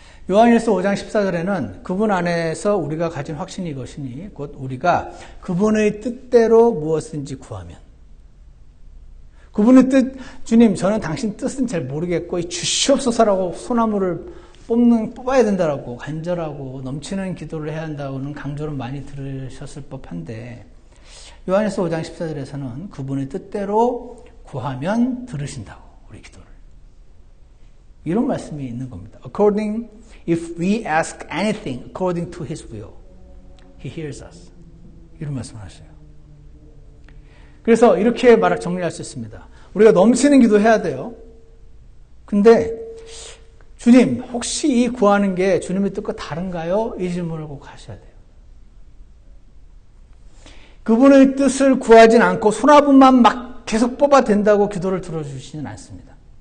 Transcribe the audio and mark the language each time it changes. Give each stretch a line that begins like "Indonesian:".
Korean: 요한일서 5장 14절에는 그분 안에서 우리가 가진 확신이 이것이니 곧 우리가 그분의 뜻대로 무엇든지 구하면 그분의 뜻, 주님 저는 당신 뜻은 잘 모르겠고 주시옵소서라고 소나무를 뽑아야 된다라고 간절하고 넘치는 기도를 해야 한다고는 강조를 많이 들으셨을 법한데 요한일서 5장 14절에서는 그분의 뜻대로 구하면 들으신다고 우리 기도를 이런 말씀이 있는 겁니다.
English: If we ask anything according to His will, He hears us.
Korean: 이런 말씀을 하셔요. 그래서 이렇게 정리할 수 있습니다. 우리가 넘치는 기도해야 돼요. 근데 주님, 혹시 이 구하는 게 주님의 뜻과 다른가요? 이 질문을 꼭 하셔야 돼요. 그분의 뜻을 구하진 않고 소나무만 막 계속 뽑아댄다고 기도를 들어주시진 않습니다.